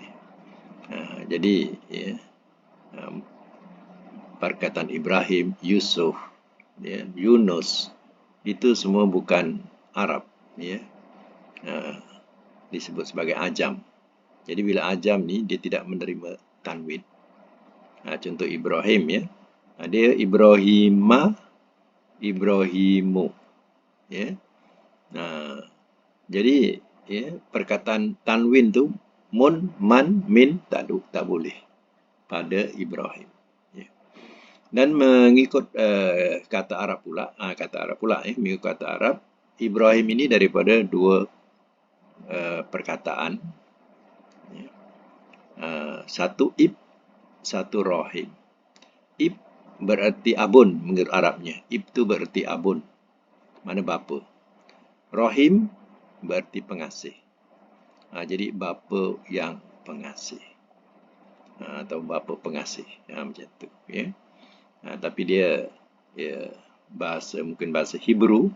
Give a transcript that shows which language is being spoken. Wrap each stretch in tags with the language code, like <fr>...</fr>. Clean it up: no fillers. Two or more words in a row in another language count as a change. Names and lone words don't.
<ms>Jadi, ya, perkataan Ibrahim, Yusuf, ya, Yunus, itu semua bukan Arab. Ya. Disebut sebagai ajam. Jadi bila ajam ni, dia tidak menerima tanwin. Contoh Ibrahim, ya, dia Ibrahima, Ibrahimu. Ya. Jadi, ya, perkataan tanwin tu mun, man, min tak boleh pada Ibrahim. Ya. Dan mengikut kata Arab pula, mengikut kata Arab, Ibrahim ini daripada dua perkataan. Ya. Satu ib, satu rohim. Ib bererti abun menurut Arabnya. Ib tu bererti abun, mana bapa. Rohim berarti pengasih. Jadi bapa yang pengasih. Atau bapa pengasih. Macam tu. Ya. Tapi dia mungkin bahasa Hebrew.</ms>